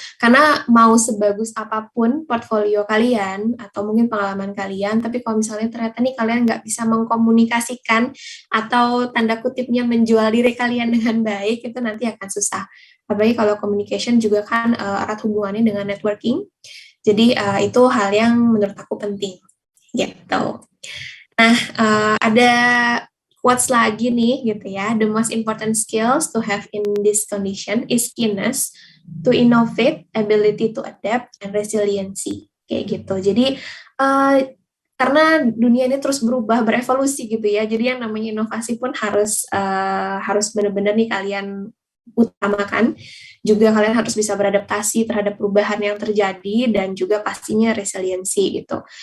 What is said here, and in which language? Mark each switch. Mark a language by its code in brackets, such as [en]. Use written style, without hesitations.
[id] Karena mau sebagus apapun portfolio kalian atau mungkin pengalaman kalian, tapi kalau misalnya ternyata nih kalian nggak bisa mengkomunikasikan atau tanda kutipnya menjual diri kalian dengan baik, itu nanti akan susah. Apalagi kalau communication juga kan erat hubungannya dengan networking. Jadi itu hal yang menurut aku penting, gitu. Nah, ada quotes lagi nih gitu ya. [en] The most important skills to have in this condition is keenness to innovate, ability to adapt, and resiliency. [id] Kayak gitu. Jadi karena dunia ini terus berubah, berevolusi gitu ya. Jadi yang namanya inovasi pun harus benar-benar nih kalian utamakan. Juga kalian harus bisa beradaptasi terhadap perubahan yang terjadi dan juga pastinya resiliensi gitu.